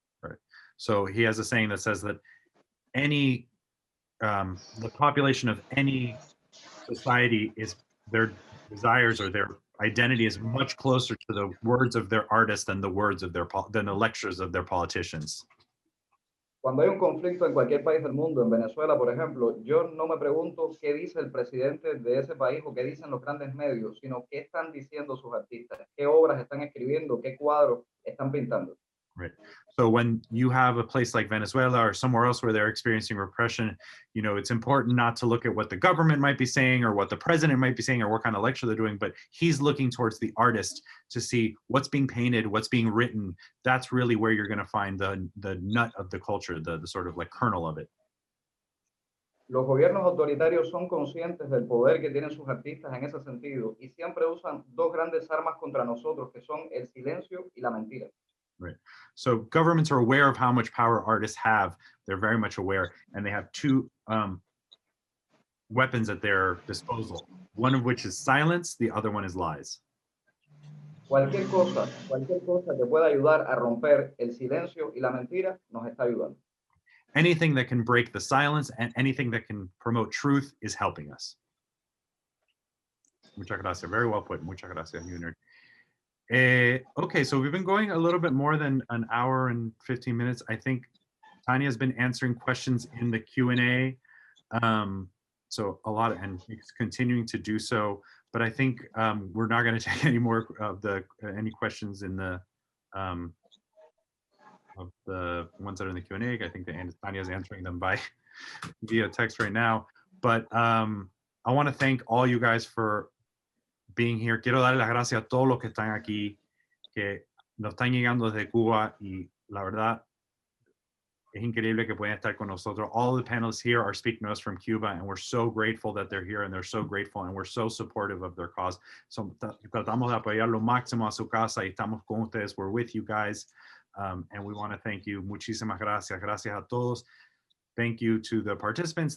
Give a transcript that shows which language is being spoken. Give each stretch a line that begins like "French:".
English: Right. So he has a saying that says that any, the population of any society is their desires or their identity is much closer to the words of their artists than the words of than the lectures of their politicians.
Spanish: Cuando hay un conflicto en cualquier país del mundo, en Venezuela, por ejemplo, yo no me pregunto qué dice el presidente de ese país o qué dicen los grandes medios, sino qué están diciendo sus artistas, qué obras están escribiendo, qué cuadros están pintando.
English: Right. So when you have a place like Venezuela or somewhere else where they're experiencing repression, you know, it's important not to look at what the government might be saying or what the president might be saying or what kind of lecture they're doing, but he's looking towards the artist to see what's being painted, what's being written. That's really where you're going to find the nut of the culture, the sort of like kernel of it.
Spanish: Los gobiernos autoritarios son conscientes del poder que tienen sus artistas en ese sentido y siempre usan dos grandes armas contra nosotros, que son el silencio y la mentira.
English: Right. So governments are aware of how much power artists have. They're very much aware, and they have two weapons at their disposal. One of which is silence, the other one is lies.
Spanish: Cualquier cosa que pueda ayudar a romper el silencio y la mentira nos está ayudando.
English: Anything that can break the silence and anything that can promote truth is helping us.
Spanish: Muchas gracias.
English: Very well put.
Spanish: Muchas gracias, Junior.
English: Okay, so we've been going a little bit more than an hour and 15 minutes. I think Tanya has been answering questions in the Q&A. So a lot, and he's continuing to do so. But I think we're not going to take any more of any questions in the the ones that are in the Q&A. I think that Tanya is answering them by via text right now. But I want to thank all you guys for being here.
Spanish: Quiero darle las gracias a todos los que están aquí, que nos están llegando desde Cuba, y la verdad es increíble que puedan estar con nosotros.
English: All the panelists here are speaking to us from Cuba, and we're so grateful that they're here, and they're so grateful, and we're so supportive of their cause.
Spanish: So tratamos de apoyar lo máximo a su casa y estamos con ustedes.
English: We're with you guys, and we want to thank you.
Spanish: Muchísimas gracias. Gracias a todos.
English: Thank you to the participants.